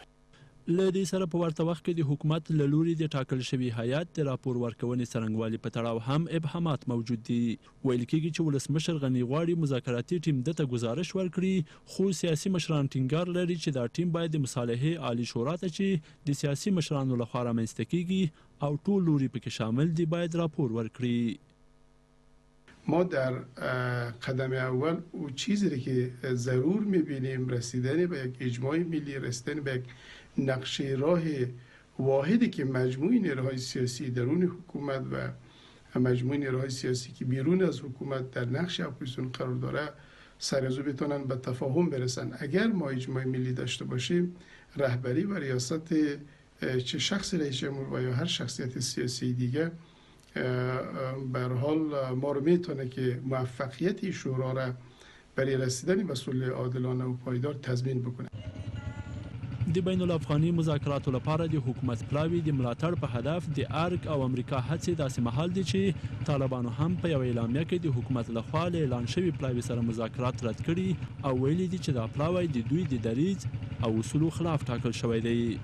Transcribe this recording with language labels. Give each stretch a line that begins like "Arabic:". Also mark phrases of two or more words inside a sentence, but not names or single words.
Pashto: له دې سره په ورته وخت کې د حکومت له لوري د ټاکل شوي هیات د راپور ورکونې څرنګوالي په تړاو هم ابهامات موجود دي. ویل کېږي چې ولسمشر غني غواړي مذاکراتي ټیم ده ته ګزارش ورکړي، خو سیاسي مشران ټینګار لري چې دا ټیم باید د مصالحې عالی شورا ته چې د سیاسي مشرانو لخوا رامنځته کېږي او ټول لوري پکې شامل دي باید راپور ورکړي.
Persian: ما در قدم اول او چیزی را که ضرور میبینیم رسیدن به یک اجماع ملی، رسیدن به یک نقشه راه واحدی که مجموع نیروهای سیاسی درون حکومت و مجموع نیروهای سیاسی که بیرون از حکومت در نقش اپوزیسیون قرار داره سر از او بتونن به تفاهم برسن. اگر ما اجماع ملی داشته باشیم رهبری و ریاست چه شخص رئیس جمهور و یا هر شخصیت سیاسی دیگه به هر حال ما رو میتونه که موفقیت شورا را برای رسیدن به صلح عادلانه و پایدار تضمین بکنه.
Pashto: د بین الافغاني مذاکراتو لپاره د حکومت پلاوي د ملاتړ په هدف د ارګ او امریکا هڅې داسې مهال دي چې طالبانو هم په یوه اعلامیه کې د حکومت لخوا له اعلان شوي پلاوي سره مذاکرات رد کړي او ویلي دي چې دا پلاوی د دوی د دریځ او اصولو خلاف ټاکل شوی دی.